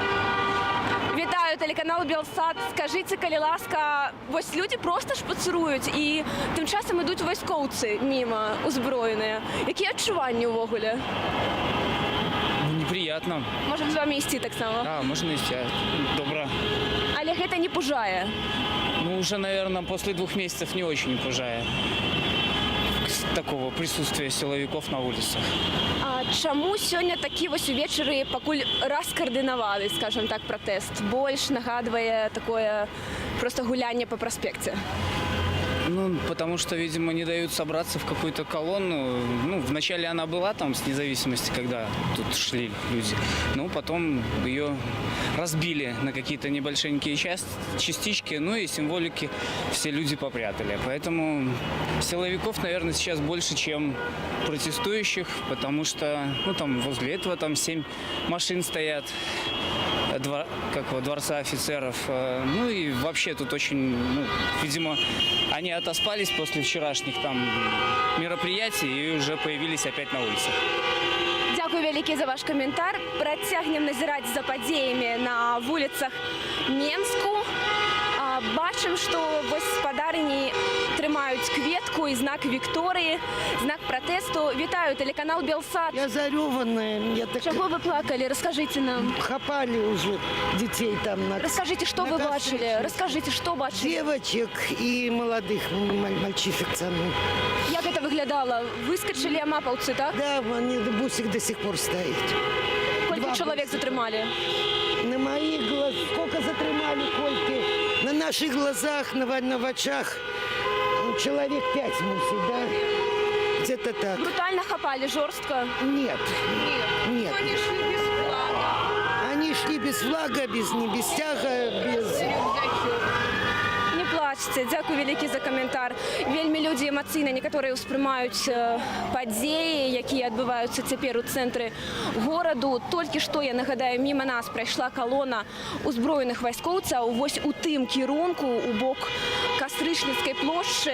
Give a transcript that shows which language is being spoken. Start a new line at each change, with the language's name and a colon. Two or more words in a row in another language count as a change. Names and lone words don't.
Belarusian: Вітаю, телеканал Белсат. Скажыце, калі ласка, вось людзі проста шпацыруюць, і тым часам ідуць вайскоўцы міма узброеныя. Якія адчуванні ўвогуле?
Russian: Неприятно.
Belarusian: Можем з вами ісці таксама?
Russian: Да, можно ісці. Добро.
Belarusian: Але гэта не пужае?
Russian: Ну, уже, наверное, после 2 месяцев не очень пужае такого присутствия силовиков на улицах.
Belarusian: А чаму сёння такі вось увечары пакуль раскаардынавалі, скажем так, пратэст? Больш нагадвае
Russian: такое просто
Belarusian: гулянне по праспекце.
Russian: Ну, потому что, видимо, не дают собраться в какую-то колонну. Ну, вначале она была там с независимости, когда тут шли люди. Ну, потом ее разбили на какие-то небольшенькие частички, ну и символики все люди попрятали. Поэтому силовиков, наверное, сейчас больше, чем протестующих, потому что, ну, там возле этого там 7 машин стоят. Дворца офицеров. Ну и вообще тут очень, видимо, они отоспались после вчерашних там мероприятий и уже появились опять на улицах.
Belarusian: Дякую вялікі за ваш каментар. Працягнем назіраць за падзеямі на вуліцах Менску. Бачым, што вось спадарні трымаюць кветку і знак Вікторыі, знак протесту. Вітаю, телеканал Белсат.
Russian: Я зареванная. Я так... Чего вы плакали? Расскажите нам. Хапали уже детей там. Расскажите, что вы бачили? Расскажите, что бачили? Девочек и молодых мальчишек со мной. Як это выглядало? Выскочили амапаўцы, так? Да, они, бусик до сих пор стоит. Сколько человек затримали? На моих глазах. Сколько затримали, Кольки? На наших глазах,
Ukrainian: на очах.
Russian: Человек 5 мусит, да? Где-то так. Брутально хапали, жестко? Нет. Нет. Они шли без флага. Они шли без флага, без тяга, без... Не плачьте.
Belarusian: Дякую вялікі за каментар. Вельмі людзі эмацыйна некаторыя ўспрымаюць падзеі, якія адбываюцца цяпер у цэнтры гораду. Толькі што, я нагадаю, міма нас прайшла калона узброеных вайскоўцаў вось у тым кірунку у бок Кастрычніцкай плошчы.